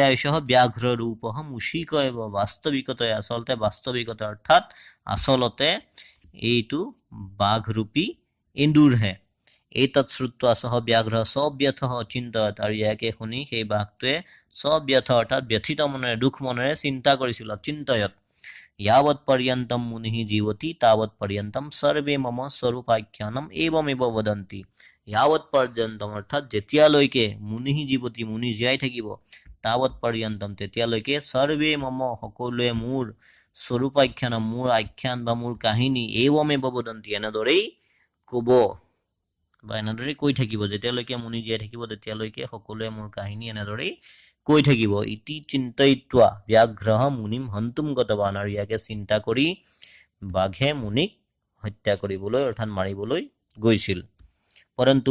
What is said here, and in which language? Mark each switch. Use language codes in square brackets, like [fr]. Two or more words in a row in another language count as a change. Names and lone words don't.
[sa] এইশঃ ব্যাঘ্ৰ ৰূপঃ মুষিক এব বাস্তৱিকতয়া [as] আচলতে বাস্তৱিকতা অৰ্থাৎ আচলতে এইটো বাঘৰূপী এন্দুৰহে [sa] এইতৎ শ্ৰুত্বা সহ ব্যাঘ্ৰ সব্যথঃ অচিন্তয়ত [as] আৰু ইয়াকে শুনি সেই বাঘটোৱে সব্যথ অৰ্থাৎ ব্যথিত মনেৰে দুখ মনেৰে চিন্তা কৰিছিল [sa] অচিন্তয়ত यावत् पर्यन्तं मुनिः जीवति तावत् पर्यन्तं सर्वे मम स्वरूपाख्यानम एवमेव वदन्ति यावत् पर्यन्तं [as] অৰ্থাৎ যেতিয়ালৈকে [sa] मुनिः जीवति [as] मुनि জীয়াই থাকিব [sa] तावत् पर्यन्तं [as] তেতিয়ালৈকে [sa] सर्वे मम [as] সকলোৱে মোৰ স্বৰূপাখ্যানম মোৰ আখ্যান বা মোৰ কাহিনী [sa] एवमेव वदन्ति [as] এনেদৰেই ক'ব বা এনেদৰেই কৈ থাকিব যেতিয়ালৈকে মুনি জীয়াই থাকিব তেতিয়ালৈকে সকলোৱে মোৰ কাহিনী এনেদৰেই কৈ থাকিব [sa] ইতি চিন্তয়িত্বা ব্যাঘ্ৰঃ মুনিম হন্তুম গতৱান [as] আৰু ইয়াকে চিন্তা কৰি বাঘে মুনিক হত্যা কৰিবলৈ অৰ্থাৎ মাৰিবলৈ গৈছিল পৰন্তু